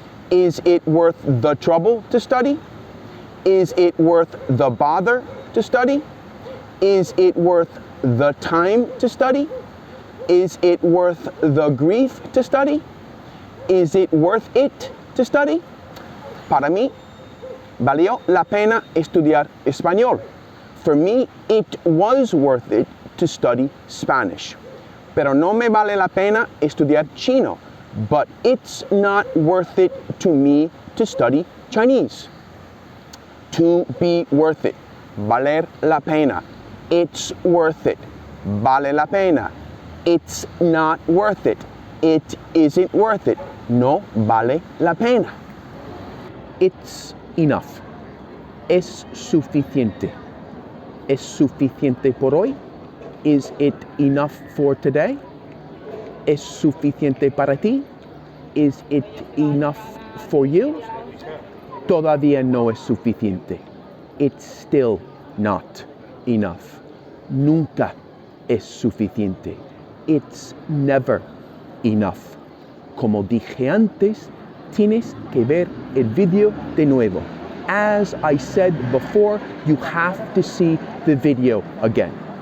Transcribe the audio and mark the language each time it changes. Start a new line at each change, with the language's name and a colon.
English: Is it worth the trouble to study? Is it worth the bother to study? Is it worth the time to study? Is it worth the grief to study? Is it worth it to study?
Spanish: Para mí, valió la pena estudiar español.
English: For me, it was worth it to study Spanish.
Spanish: Pero no me vale la pena estudiar chino.
English: But it's not worth it to me to study Chinese. To be worth it.
Spanish: Valer la pena.
English: It's worth it.
Spanish: Vale la pena.
English: It's not worth it. It isn't worth it.
Spanish: No vale la pena.
English: It's enough.
Spanish: Es suficiente. ¿Es suficiente por hoy?
English: Is it enough for today?
Spanish: ¿Es suficiente para ti?
English: Is it enough for you?
Spanish: Todavía no es suficiente.
English: It's still not enough.
Spanish: Nunca es suficiente.
English: It's never enough.
Spanish: Como dije antes, tienes que ver el video de nuevo.
English: As I said before, you have to see the video again.